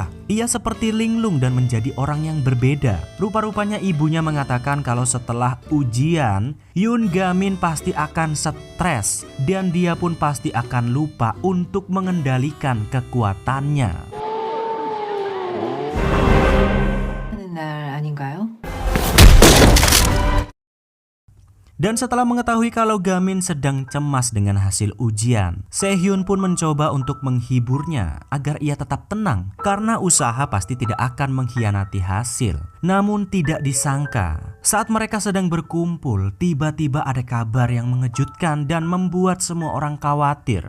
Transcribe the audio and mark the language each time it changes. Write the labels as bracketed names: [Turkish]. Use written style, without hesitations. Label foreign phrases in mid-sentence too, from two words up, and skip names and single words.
[Indonesian] Ia seperti linglung dan menjadi orang yang berbeda. Rupa-rupanya ibunya mengatakan kalau setelah ujian, Yun Gamin pasti akan stres dan dia pun pasti akan lupa untuk mengendalikan kekuatannya. [Korean] 하는 날 아닌가요? [Indonesian] Dan setelah mengetahui kalau Gamin sedang cemas dengan hasil ujian, Sehyun pun mencoba untuk menghiburnya agar ia tetap tenang karena usaha pasti tidak akan mengkhianati hasil. Namun tidak disangka, saat mereka sedang berkumpul, tiba-tiba ada kabar yang mengejutkan dan membuat semua orang khawatir.